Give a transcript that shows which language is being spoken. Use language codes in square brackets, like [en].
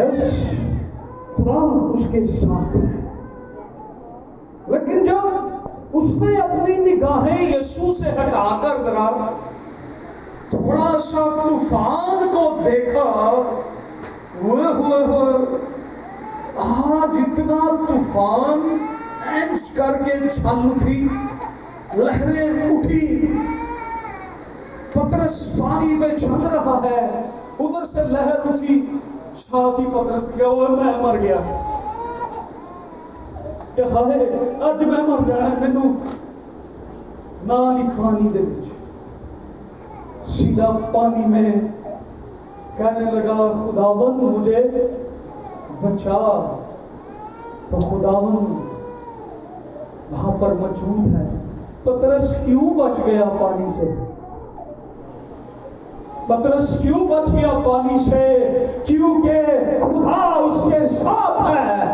[ur] یس، خدا اس کے ساتھ ہے. لیکن جب اس نے اپنی نگاہیں یسوع سے ہٹا کر ذرا تھوڑا سا طوفان کو دیکھا، ہوئے ہوئے ہوئے، آج اتنا طوفان اینچ کر کے چھل اٹھی، لہریں اٹھی. پترس پانی میں چل رہا ہے، ادھر سے لہر اٹھی، ساتھ ہی پترس کیا ہوا، میں مر گیا. [pa] کہ ہائے اج میں مر جانا. مینوں نال ہی پانی دے وچ سیدھا پانی میں [ur] کہنے لگا خداوند مجھے بچا. تو خداوند وہاں پر موجود ہے. پترس کیوں بچ گیا پانی سے؟ پترس کیوں بچ گیا پانی سے؟ کیونکہ خدا اس کے ساتھ ہے.